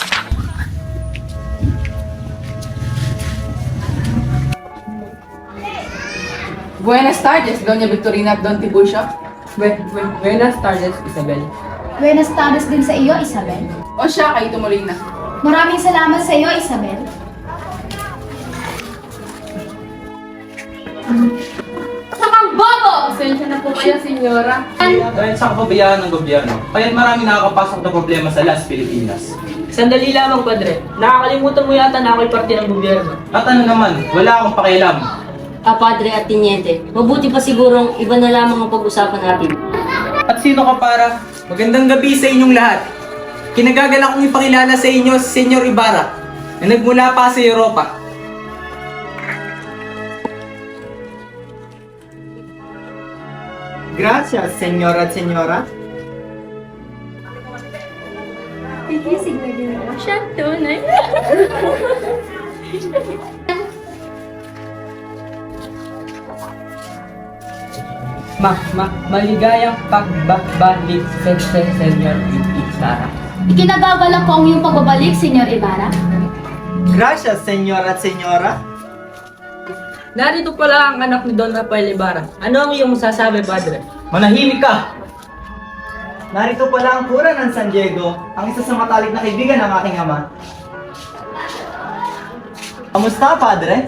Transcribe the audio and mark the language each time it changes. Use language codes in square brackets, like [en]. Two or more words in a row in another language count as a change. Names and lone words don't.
[es] Buenas tardes, Doña Victorina at Don Tiburcio. Buenas tardes, Isabel. Buenas tardes [tl] din sa iyo, Isabel. O siya, kayo tumuloy na. Maraming salamat sa iyo, Isabel. Sakang bobo! Pasensya na po kayo, senyora. Dahil sa kapabayaan ng gobyerno, kaya't maraming nakakapasok na problema sa Las Pilipinas. Sandali lamang, Padre. Nakakalimutan mo yata na ako'y parte ng gobyerno. At ano naman, wala akong pakialam. Padre at Tiniente, mabuti pa sigurong iba na lamang ang pag-usapan natin. At sino ka para? Magandang gabi sa inyong lahat. Kinagagalak kong ipakilala sa inyo si Senyor Ibarra na nagmula pa sa Europa. [es] Gracias, señor at señora. [tl] Siya, tunay. Maligayang pagbabalik sa Senyor Ibarra. Ikinagagalak ko ang iyong pagbabalik, Senyor Ibarra. [es] Gracias, señor at señora. [tl] Narito pala ang anak ni Don Rafael Ibarra. Ano ang iyong masasabi, Padre? Manahimik ka! Narito pala ang kura ng San Diego, ang isa sa matalik na kaibigan ng aking ama. Kamusta, padre?